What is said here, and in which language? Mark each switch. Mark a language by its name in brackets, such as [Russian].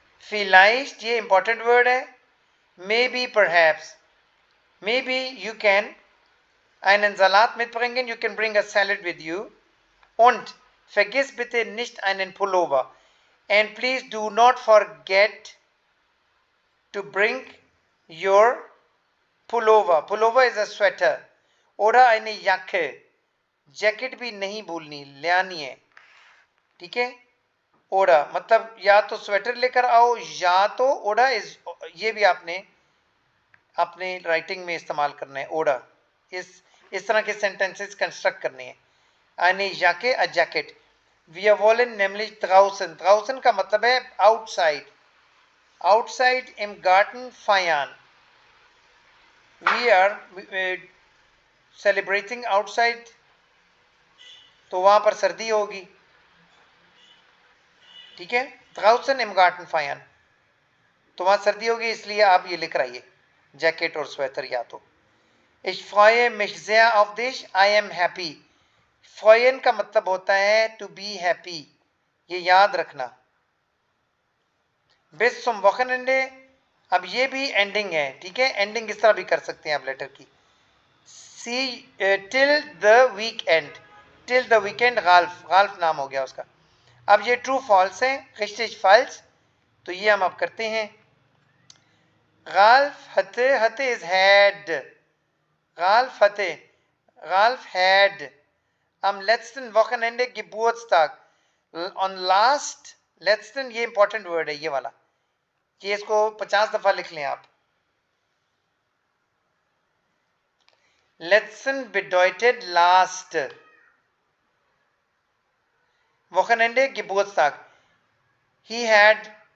[Hindi] vielleicht, ये important word है. [English] maybe, perhaps. maybe you can [German] einen Salat mitbringen, [English] you can bring a salad with you. [German] Und vergiss bitte nicht einen Pullover. [English] And please do not forget to bring your pullover. Pullover is a sweater. [German] Oder eine Jacke. [Hindi] Jacket भी नहीं भूलनी, लानी है, ठीक है. ओड़ा मतलब या तो स्वेटर लेकर आओ, या तो ओड़ा इज, ये भी आपने अपने राइटिंग में इस्तेमाल करना है. ओड़ा इस तरह के सेंटेंसेस कंस्ट्रक्ट करने हैं. [German] eine Jacke, [English] a jacket. [German] Wir wollen nämlich draußen. [Hindi] Draußen का मतलब है outside. [German] Outside im Garten feiern. [English] We are celebrating outside. [Hindi] तो वहां पर सर्दी होगी, ठीक है. [German] draußen im Garten feiern, [Hindi] तो वहां सर्दी होगी, इसलिए आप ये लिख रहा है जैकेट और स्वेटर या तो. [German] Ich freue mich sehr auf dich. [English] I am happy. [Hindi] freuen का मतलब होता है [English] to be happy. [Hindi] ये याद रखना. [German] bis zum Wochenende, [Hindi] अब ये भी एंडिंग है, ठीक है. एंडिंग इस तरह भी कर सकते हैं आप लेटर की. [English] see till the weekend. till the weekend. [Hindi] गाल्फ नाम हो गया उसका. अब ये ट्रू फॉल्स है, [German] richtig falsch, [Hindi] तो ये हम अब करते हैं. [German] गाल्फ hatte is had. गाल्फ hatte, गाल्फ had am letzten Wochenende Geburtstag. [English] on last, [Hindi] letzten ये इंपॉर्टेंट वर्ड है, ये वाला, ये इसको 50 दफा लिख लें आप. [German] letzten bedeutet last. Wochenende Geburtstag. [English] He had